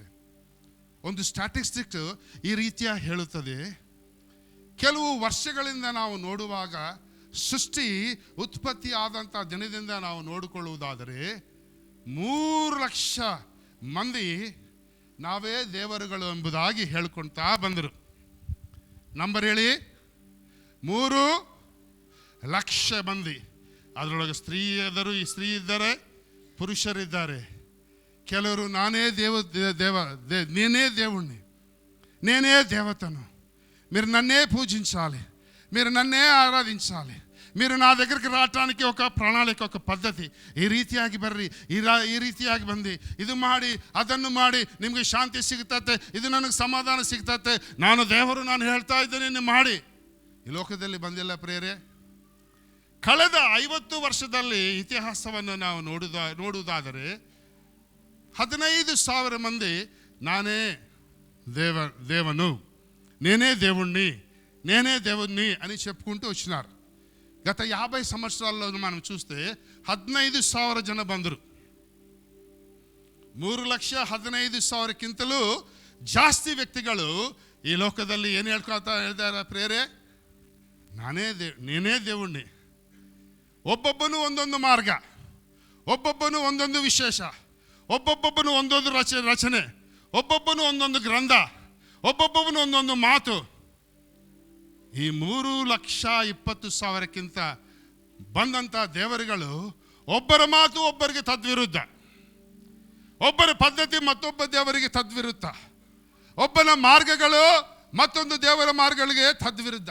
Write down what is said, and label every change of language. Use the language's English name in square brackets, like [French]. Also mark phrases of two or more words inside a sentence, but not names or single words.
[Kannada] ಒಂದು ಸ್ಟ್ಯಾಟಿಸ್ಟಿಕ್ಸ್ ಈ ರೀತಿಯ ಹೇಳುತ್ತದೆ, ಕೆಲವು ವರ್ಷಗಳಿಂದ ನಾವು ನೋಡುವಾಗ ಸೃಷ್ಟಿ ಉತ್ಪತ್ತಿ ಆದಂಥ ದಿನದಿಂದ ನಾವು ನೋಡಿಕೊಳ್ಳುವುದಾದರೆ 3 ಲಕ್ಷ ಮಂದಿ ನಾವೇ ದೇವರುಗಳು ಎಂಬುದಾಗಿ ಹೇಳ್ಕೊಳ್ತಾ ಬಂದರು. ನಂಬರ್ ಹೇಳಿ, 3 ಲಕ್ಷ ಮಂದಿ. ಅದರೊಳಗೆ ಸ್ತ್ರೀ ಇದ್ದಾರೆ, ಪುರುಷರಿದ್ದಾರೆ. [Telugu] ಕೆಲವರು నానే నేనే దేవుణ్ణి, నేనే దేవతను, మీరు నన్నే పూజించాలి, మీరు నన్నే ఆరాధించాలి, మీరు నా దగ్గరికి రావటానికి ఒక ప్రణాళిక, ఒక పద్ధతి, [Kannada] ಈ ರೀತಿಯಾಗಿ ಬರ್ರಿ, ಈ ರೀತಿಯಾಗಿ ಬಂದು ಇದು ಮಾಡಿ ಅದನ್ನು ಮಾಡಿ ನಿಮಗೆ ಶಾಂತಿ ಸಿಗ್ತತೆ, ಇದು ನನಗೆ ಸಮಾಧಾನ ಸಿಗ್ತತೆ, ನಾನು ದೇವರು ನಾನು ಹೇಳ್ತಾ ಇದ್ದೇನೆ ಮಾಡಿ. ಈ ಲೋಕದಲ್ಲಿ ಬಂದಿಲ್ಲ ಪ್ರಿಯರೇ. ಕಳೆದ 50 ವರ್ಷದಲ್ಲಿ ಇತಿಹಾಸವನ್ನು ನಾವು ನೋಡುವುದಾದರೆ 15,000 [Telugu] మంది నానే దేవను, నేనే దేవుణ్ణి అని చెప్పుకుంటూ వచ్చినారు. గత 50 సంవత్సరాల్లో మనం చూస్తే 15,000 [Kannada] ಜನ ಬಂದರು. 3,15,000ಕ್ಕಿಂತಲೂ ಜಾಸ್ತಿ ವ್ಯಕ್ತಿಗಳು ಈ ಲೋಕದಲ್ಲಿ ಏನು ಹೇಳ್ಕೊಳ್ತಾ ಇದ್ದಾರೆ ಪ್ರಿಯರೇ? [Telugu] నేనే దేవుణ్ణి. [Kannada] ಒಬ್ಬೊಬ್ಬನು ಒಂದೊಂದು ಮಾರ್ಗ, ಒಬ್ಬೊಬ್ಬನು ಒಂದೊಂದು ವಿಶೇಷ, ಒಬ್ಬೊಬ್ಬನು ಒಂದೊಂದು ರಚನೆ, ಒಬ್ಬೊಬ್ಬನು ಒಂದೊಂದು ಗ್ರಂಥ, ಒಬ್ಬೊಬ್ಬನು ಒಂದೊಂದು ಮಾತು. ಈ 3,20,000ಕ್ಕಿಂತ ಬಂದಂಥ ದೇವರುಗಳು ಒಬ್ಬರ ಮಾತು ಒಬ್ಬರಿಗೆ ತದ್ವಿರುದ್ಧ, ಒಬ್ಬರ ಪದ್ಧತಿ ಮತ್ತೊಬ್ಬ ದೇವರಿಗೆ ತದ್ವಿರುದ್ಧ, ಒಬ್ಬನ ಮಾರ್ಗಗಳು ಮತ್ತೊಂದು ದೇವರ ಮಾರ್ಗಗಳಿಗೆ ತದ್ವಿರುದ್ಧ.